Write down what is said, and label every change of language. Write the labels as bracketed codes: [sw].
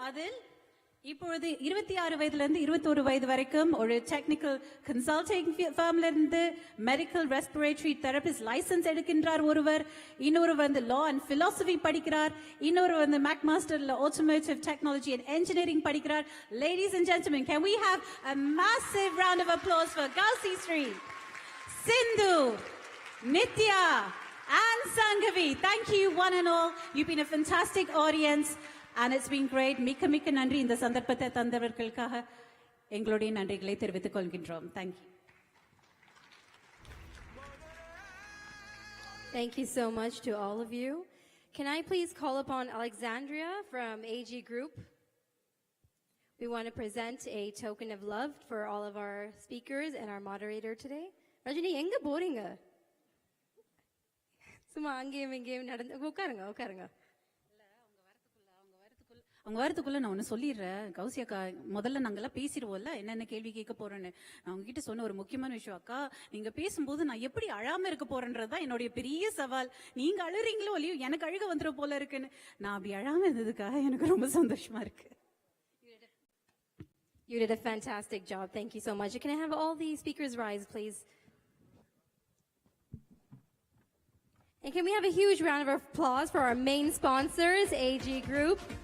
[ta] அதில் இப்பொழுது 26 வயதுல இருந்து 21 வயது வரைக்கும் ஒரு டெக்னிக்கல் கன்சல்டிங் ஃபர்ம்ல இருந்து மெடிக்கல் ரெஸ்பிரேட்டரி தெரபிஸ்ட் லைசன்ஸ் எடுக்கின்றார் ஒருவர். இன்னொரு வந்து லா அண்ட் பிலாசபி படிக்கிறார். இன்னொரு வந்து make மாஸ்டர்ல automotive technology and engineering படிக்கிறார். [en] Ladies and gentlemen, can we have a massive round of applause for Gausi Sri, Sindhu, Nitya and Sangavi. Thank you one and all. You've been a fantastic audience. And it's been great. [ta] மிக்க நன்றி. இந்த சந்தர்ப்பத்தை தந்தவர்களுக்காக எங்களுடைய நன்றிகளை தெரிவித்துக் கொள்கின்றோம். [en] Thank you. Thank you so much to all of you. Can I please call upon Alexandria from AG Group? We want to present a token of love for all of our speakers and our moderator today. [ta] Rajini, எங்க போறீங்க? சும்மா அங்கேயும் இங்கேயும் நடந்து உட்காருங்க. அவங்க வரதுக்குள்ள நான் ஒண்ணு சொல்லிடுறேன். கௌசி அக்கா, முதல்ல நாங்கெல்லாம் பேசிடுவோம்ல என்னென்ன கேள்வி கேட்க போறேன்னு. நான் உங்ககிட்ட சொன்ன ஒரு முக்கியமான விஷயம், அக்கா நீங்க பேசும்போது நான் எப்படி அழாம இருக்க போறேன்றதுதான் என்னுடைய பெரிய சவால். நீங்க அழுறீங்களோ இல்லையோ எனக்கு அழுக வந்துடும் போல இருக்குன்னு. நான் அப்படி அழாம இருந்ததுக்காக எனக்கு ரொம்ப சந்தோஷமா இருக்கு. [en] You did a fantastic job. Thank you so much. Can I have all the speakers rise, please? And can we have a huge round of applause for our main sponsors, AG Group?